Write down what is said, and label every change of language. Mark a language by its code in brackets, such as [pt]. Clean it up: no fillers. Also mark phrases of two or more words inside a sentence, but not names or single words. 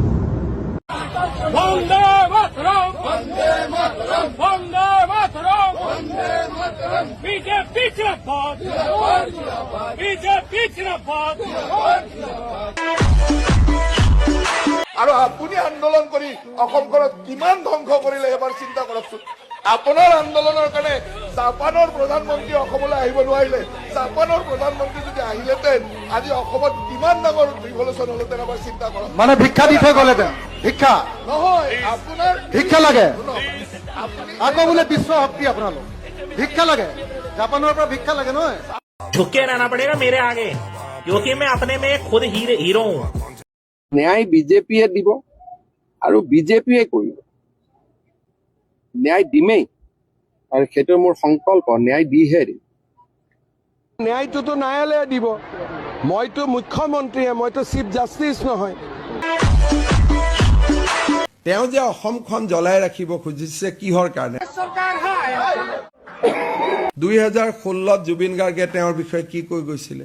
[as] আৰু আপুনি আন্দোলন কৰি অসমখনত কিমান ধ্বংস কৰিলে এবাৰ চিন্তা কৰকচোন আপোনাৰ আন্দোলনৰ কাৰণে জাপানৰ প্ৰধানমন্ত্ৰী অসমলৈ আহিব নোৱাৰিলে জাপানৰ প্ৰধানমন্ত্ৰী যদি আহিলেহেঁতেন আজি অসমত কিমান ডাঙৰ ৰিভলিউচন হলহেঁতেন এবাৰ চিন্তা কৰক মানে ভিক্ষা দি থৈ গ'লেহেঁতেন ভিক্ষা নহয় আপোনাৰ ভিক্ষা লাগে আপুনি আকৌ বোলে বিশ্ব শক্তি আপোনালোক ভিক্ষা লাগে জাপানৰ পৰা ভিক্ষা লাগে নহয় [hi] झुके रहना पड़ेगा मेरे आगे क्योंकि मैं अपने में खुद हीरो हूँ [as] ন্যায় বিজেপিয়ে দিব আৰু বিজেপিয়ে কৰিব ন্যায় দিমেই আৰু সেইটো মোৰ সংকল্প ন্যায় দিহে দিম ন্যায়টোতো ন্যায়ালয়ে দিব মইতো মুখ্যমন্ত্ৰীয়ে মইতো [en] chief justice [as] নহয় তেওঁ যে অসমখন জ্বলাই ৰাখিব খুজিছে কিহৰ কাৰণে 2016 জুবিন গাৰ্গে তেওঁৰ বিষয়ে কি কৈ গৈছিলে